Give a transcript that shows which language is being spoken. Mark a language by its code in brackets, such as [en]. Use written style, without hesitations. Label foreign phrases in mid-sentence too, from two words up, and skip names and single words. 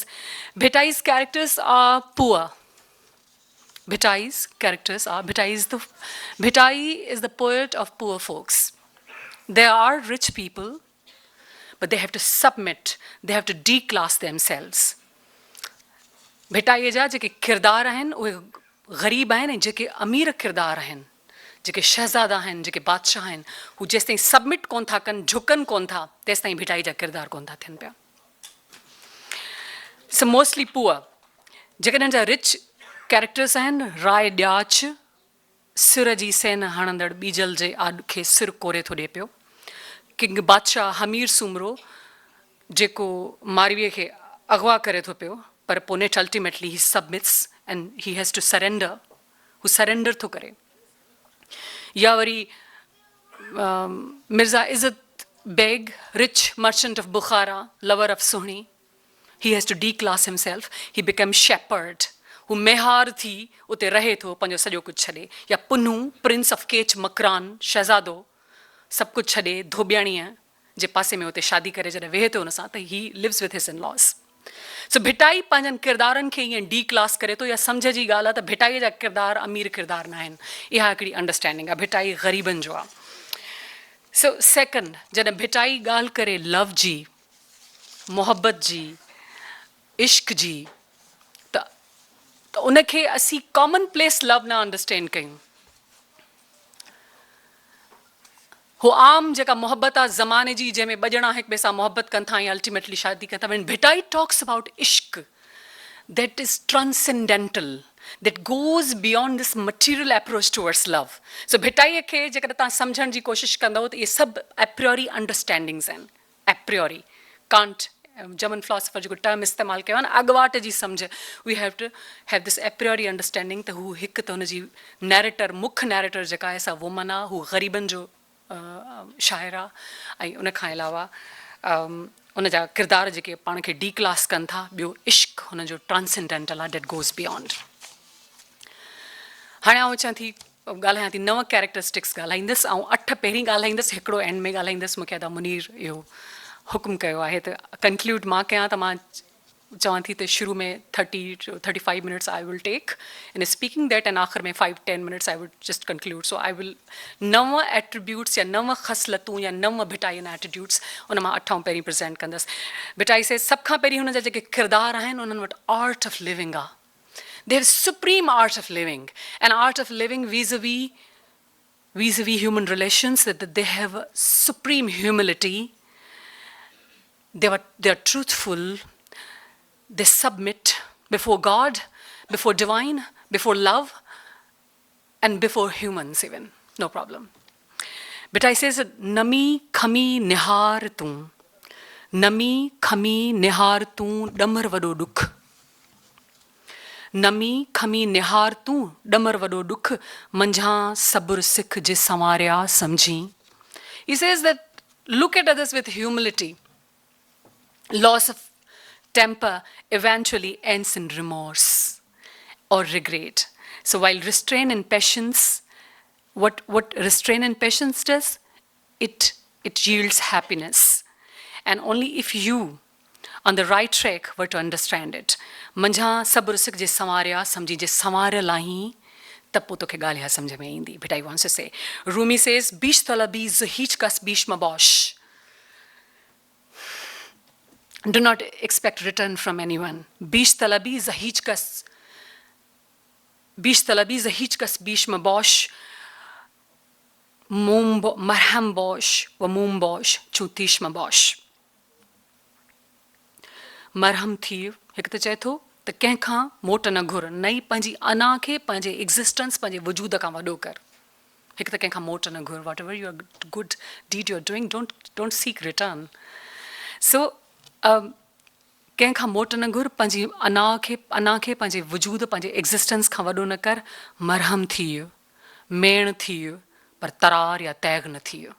[en] Bhattai's characters are poor. Bhattai is the poet of poor folks. There are rich people, but they have to submit, they have to declass themselves. [sd] Bhattai जा जेके किरदार आहिनि उहे ग़रीब आहिनि ऐं जेके अमीर किरदार आहिनि जेके शहज़ादा आहिनि जेके बादशाह आहिनि हू जेसिताईं सबमिट कोन था कनि झुकनि कोन था तेसिताईं भिटाई जा किरदार कोन था थियनि पिया. [en] So mostly poor. [sd] जेकॾहिं जा [en] rich characters [sd] आहिनि राय ॾियाच सिर जी सेन हणंदड़ ॿीजल जे आॾ खे सिर कोरे थो ॾिए पियो. किंग बादशाह हमीर सुमरो जेको मारवीअ खे अगवा करे थो पियो पर पोइ नेट अल्टीमेटली [en] he submits and he has to surrender. [sd] हू सरेंडर थो करे. या वरी मिर्ज़ा इज़्ज़त बेग [en] rich merchant of Bukhara lover of Suhini. He has to declass himself. He becomes shepherd. [sd] हू मेहार थी उते रहे थो पंहिंजो सॼो कुझु छॾे. या पुन्नू [en] prince of Kech Makran [sd] शहज़ादो सभु कुझु छॾे धोबियाणीअ जे पासे में उते शादी करे जॾहिं वेहे थो हुन सां त [en] he lives with his in loss. [sd] सो भिटाई पंहिंजनि किरदारनि खे ईअं डी क्लास करे थो. या सम्झ जी ॻाल्हि आहे त भिटाईअ जा किरदार अमीर किरदार न आहिनि. इहा हिकिड़ी अंडरस्टैंडिंग आहे. भिटाई ग़रीबनि जो आहे. सो सेकेंड जॾहिं भिटाई ॻाल्हि करे लव जी मोहबत जी इश्क जी त उनखे असीं [en] commonplace love [sd] न अंडरस्टैंड कयूं. हो आम जेका मोहब्बत आहे ज़माने जी जंहिंमें ॿ ॼणा हिक ॿिए सां मोहब्बत कनि था या अल्टीमेटली शादी कनि था. [en] when Bhittai talks about ishq that is transcendental, that goes beyond this material approach towards love. [sd] So भिटाईअ खे जेकर तव्हां सम्झण जी कोशिशि कंदव त इहे सभु [en] a priori understandings [sd] आहिनि. एप्रियोरी कांट [en] German philosopher [sd] जेको टर्म इस्तेमालु कयो आहे न अॻुवाट जी सम्झ. [en] we have to have this a priori understanding [sd] त हू हिकु त हुनजी नैरेटर मुख्य नैरेटर जेका आहे सा वुमन आहे. हू ग़रीबनि जो शाइर आहे ऐं उनखां अलावा उनजा किरदार जेके पाण खे डी क्लास कनि था. ॿियो इश्क हुनजो ट्रांसेंडेंटल आहे. [en] that goes beyond. [sd] हाणे आउं अचां थी ॻाल्हायां थी 9 कैरेक्टरिस्टिक्स ॻाल्हाईंदसि ऐं 8 पहिरीं ॻाल्हाईंदसि हिकिड़ो एंड में ॻाल्हाईंदसि. मूंखे अदा मुनीर इहो हुकुम कयो आहे त कंक्लूड मां कयां त मां चवां थी त शुरू में [en] 30 to 35 minutes I will take in speaking that and [sd] आख़िर में [en] 5-10 minutes I would just conclude. So I will [sd] 9 attributes या 9 ख़सलतूं या 9 भिटाई एटीट्यूड्स उन मां 8 पहिरीं प्रेज़ेंट कंदसि. भिटाई से सभ खां पहिरीं हुन जा जेके किरदार आहिनि उन्हनि वटि [en] art of living [sd] आहे. [en] they have supreme art of living and art of living एंड आर्ट ऑफ लिविंग vis-a-vis human relations, that they have supreme humility. They are truthful. They submit before God, before divine, before love, and before humans even. No problem. But I says, [sd] नमी खमी निहार तूं. नमी खमी निहार तूं ॾमर वॾो ॾुख. नमी खमी निहार तूं ॾमर वॾो ॾुख. मंझ सबुर सिख जे समर्या समझी. [en] He says that look at others with humility. Loss of temper eventually ends in remorse or regret. So while restraint and patience, what restraint and patience does, it yields happiness. And only if you, on the right track, were to understand it. [sd] मंझ सबुर सिख जे समर्या समझी जे समर लही तब पोइ तोखे ॻाल्हि सम्झ में ईंदी. [en] Bhattai wants to say. Rumi says, [fa] بیش طلبی ز هیچ کس بیش مباش. [en] Do not expect return from anyone. [fa] بیش طلبی ز هیچ کس بیش مباش. مرهم باش و موم باش و چو تیشه مباش. [sd] Marham थी हिकु त चए थो त कंहिंखां मोट न घुर, नई पंहिंजी अना खे पंहिंजे एग्ज़िस्टेंस पंहिंजे वजूद खां वॾो कर। हिकु त कंहिंखां मोट न घुर, [en] whatever you are good deed you are doing, don't seek return. [sd] सो कंहिंखां मोट न घुर, पंहिंजी अना खे पंहिंजे वजूद पंहिंजे एग्ज़िस्टेंस खां वॾो न कर। मरहम थी वियो, मेण थी वियो, पर तरार या तैग न थी वियो।